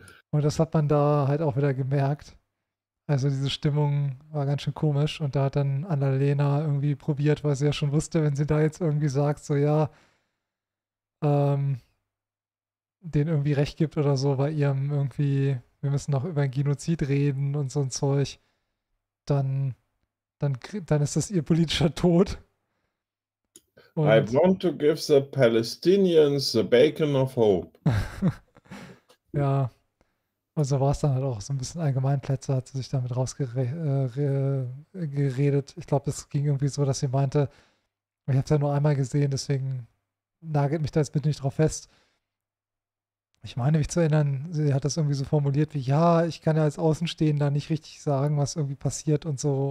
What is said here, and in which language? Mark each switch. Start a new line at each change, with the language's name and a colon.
German: Und das hat man da halt auch wieder gemerkt. Also diese Stimmung war ganz schön komisch und da hat dann Annalena irgendwie probiert, weil sie ja schon wusste, wenn sie da jetzt irgendwie sagt, so ja, denen irgendwie recht gibt oder so bei ihrem irgendwie, wir müssen noch über ein Genozid reden und so ein Zeug, dann ist das ihr politischer Tod.
English: Und I want to give the Palestinians the bacon of hope.
German: Ja. Und so war es dann halt auch so ein bisschen Allgemeinplätze, hat sie sich damit rausgeredet. Ich glaube, das ging irgendwie so, dass sie meinte, ich habe es ja nur einmal gesehen, deswegen nagelt mich da jetzt bitte nicht drauf fest. Ich meine mich zu erinnern, sie hat das irgendwie so formuliert wie, ja, ich kann ja als Außenstehender nicht richtig sagen, was irgendwie passiert und so.